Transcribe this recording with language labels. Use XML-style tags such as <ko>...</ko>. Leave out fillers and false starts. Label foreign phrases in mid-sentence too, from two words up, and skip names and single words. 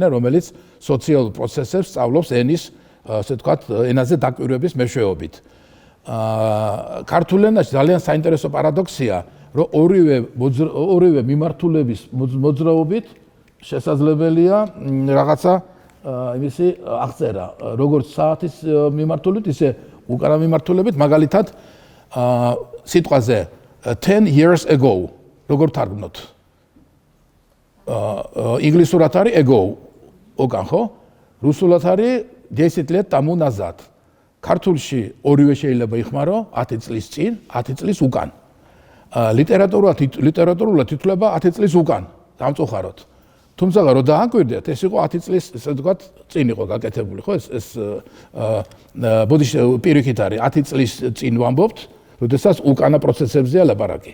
<ka>რომელიც სოციალურ პროცესებს სწავლობს ენის ასე ვთქვათ ენაზე დაკვირვების მეშვეობით ქართულ ენაში ძალიან საინტერესო პარადოქსია რომ ორივე მიმართულების მოძრაობით შესაძლებელია რაღაცა იმისი აღწერა როგორც საათის მიმართულებით ისე უკანა მიმართულებით მაგალითად სიტყვაზე</ka> <en>10 years ago</en> <ka>როგორ თარგმნოთ ინგლისურად არის ago უკან ხო რუსულად არის</ka> <ru>10 лет тому назад</ru> <ka>ქართულში ორივე შეიძლება იხმარო 10 წლის წინ 10 წლის უკან ლიტერატურულად ითვლება 10 წლის უკან დამწუხაროდ თუმცა რო დააკვირდეთ, ეს იყო 10 წლის, ესე ვთქვათ, წინ იყო გაკეთებული, ხო? ეს ბოდიში პირიქით არის 10 წლის წინ ვამბობთ, როდესაც უკანა პროცესებზეა ლაპარაკი.</ka>